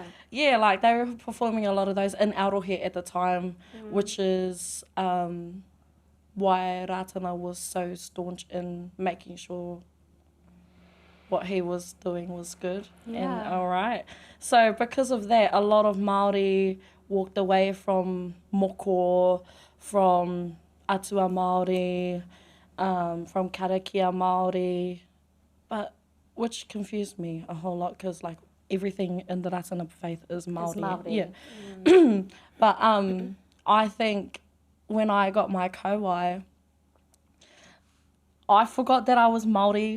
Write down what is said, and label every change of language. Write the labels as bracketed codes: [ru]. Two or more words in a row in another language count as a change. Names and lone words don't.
[en] Yeah, like they were performing a lot of those in Arohe at the time, which is why Ratana was so staunch in making sure what he was doing was good and all right. So because of that, a lot of Māori walked away from moko, from [mi] atua Māori, [en] from [mi] karakia Māori, [en] but which confused me a whole lot because like everything in the Ratana faith is Māori. Māori. Yeah. But I think when I got my kauai, I forgot that I was Māori.